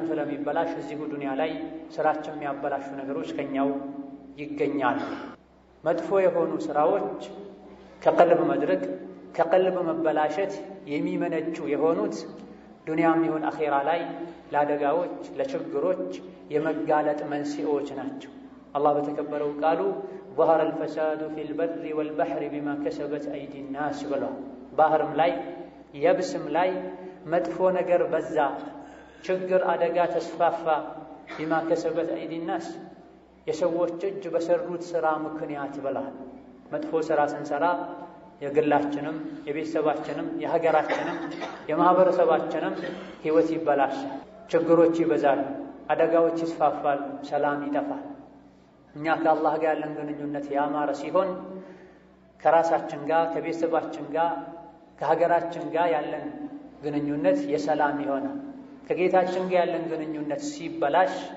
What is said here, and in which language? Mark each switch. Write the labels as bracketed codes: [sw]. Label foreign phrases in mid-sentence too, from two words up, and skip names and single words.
[am] ስለሚበላሽ እዚሁ ዱንያ ላይ ስራችን የሚያበላሹ ነገሮች ከኛው ይገኛሉ። መጥፎ የሆኑ ስራዎች ከቀልብ መድረቅ ከቀልብ መበላሸት የሚመነጩ የሆኑት ዱንያም ይሁን አኺራ ላይ ለአደጋዎች ለችግሮች የመጋለጥ መንስኤዎች ናቸው። አላህ በተከበረው ቃሉ [ar] ظهر الفساد في البر والبحر بما كسبت أيدي الناس [am] ብሏል። ባህርም ላይ የብስም ላይ መጥፎ ነገር በዛ፣ ችግር አደጋ ተስፋፋ። [ar] بما كسبت أيدي الناس [am] የሰዎች እጅ በሰሩት ስራ ምክንያት ብሏል። መጥፎ ስራ ስንሰራ የግላችንም የቤተሰባችንም የሀገራችንም የማህበረሰባችንም ህይወት ይበላሻል፣ ችግሮች ይበዛሉ፣ አደጋዎች ይስፋፋሉ፣ ሰላም ይጠፋል። እኛ ከአላህ ጋር ያለን ግንኙነት ያማረ ሲሆን ከራሳችን ጋር ከቤተሰባችን ጋር ከሀገራችን ጋር ያለን ግንኙነት የሰላም ይሆናል። ከጌታችን ጋር ያለን ግንኙነት ሲበላሽ